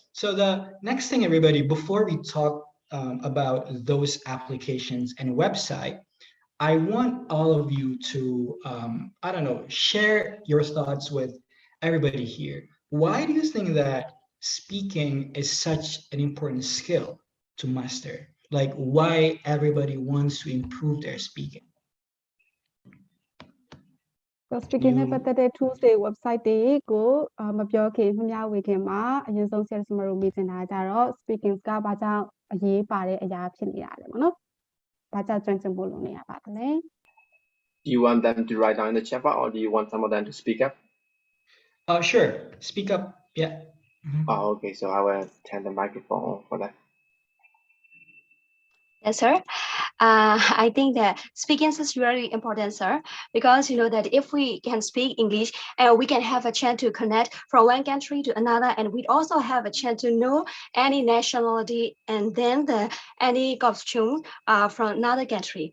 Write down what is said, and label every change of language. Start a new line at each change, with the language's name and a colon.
English: So the next thing, everybody, before we talk about those applications and website, I want all of you to, I don't know, share your thoughts with everybody here. Why do you think that speaking is such an important skill to master? Like why everybody wants to improve their speaking?
Burmese: So speaking နဲ့ပတ်သက်တဲ့ tools တွေ website တွေကိုမပြောခင်မများဝေခင်မှာအရင်ဆုံး sales မလို့မြင်နေတာကြတော့ speaking ကဘာကြောင့်အရေးပါတဲ့အရာဖြစ်နေရတယ်ပေါ့နော်ဘာကြောင့်ကျွမ်းကျင်ဖို့လုပ်နေရပါသလဲ
English: Do you want them to write down in the chat box or do you want some of them to speak up? Sure. Speak up. Yeah. Mm-hmm. Oh, okay. So I will turn the microphone on for that. Yes, sir. I think that speaking is really important, sir, because you know that if we can speak English, we can have a chance to connect from one country to another, and we also have a chance to know any nationality and then any costume from another country.